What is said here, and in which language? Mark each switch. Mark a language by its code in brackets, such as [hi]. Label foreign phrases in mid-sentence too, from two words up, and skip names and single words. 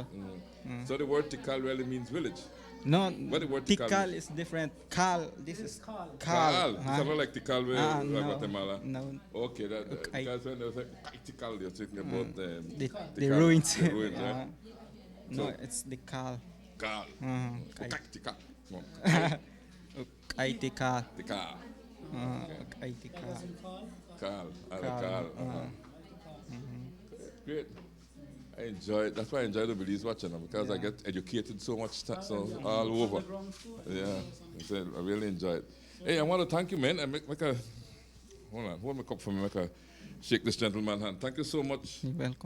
[en] So the word Tikal really means village. No, what the word Tikal is different. Kal, this is Kal. It's not like Tikal No, Guatemala. No. Okay, because when they was like Tikal, you're talking about the ruins. The ruins, right? No, it's the Kal. Kal. Tikal. Ukai Tikal. Tikal. Ukai Tikal. Kal. Kal. Great. I enjoy it. That's why I enjoy the Belize Watch, you know, because I Yeah. get educated so much, so all over. Yeah, so I really enjoy it. Hey, I want to thank you, man. And make a hold my cup for me. Make a shake this gentleman's hand. Thank you so much. You're welcome.